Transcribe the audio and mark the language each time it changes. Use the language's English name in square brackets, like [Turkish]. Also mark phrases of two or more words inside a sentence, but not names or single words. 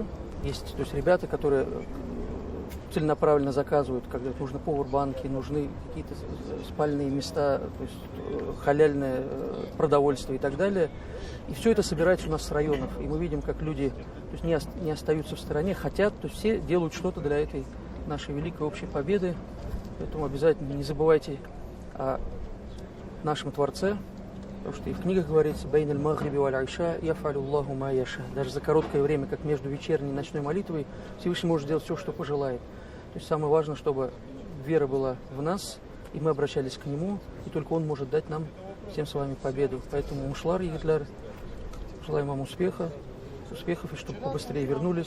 [Russian] Есть ребята, которые целенаправленно заказывают, когда нужны пауэрбанки, нужны какие-то спальные места, то есть халяльное продовольствие и так далее. И все это собирается у нас с районов. И мы видим, как люди не остаются в стороне, хотят, то есть все делают что-то для этой нашей великой общей победы. Поэтому обязательно не забывайте о нашем Творце, потому что и в книгах говорится [Arabic] «بين المغرب والعشاء يفعل الله ما يشاء». [Russian] Даже за короткое время, как между вечерней и ночной молитвой, Всевышний может сделать все, что пожелает. То есть самое важное, чтобы вера была в нас, и мы обращались к Нему, и только Он может дать нам всем с вами победу. Поэтому мушлар и гитляр, желаем вам успехов, и чтобы побыстрее вернулись.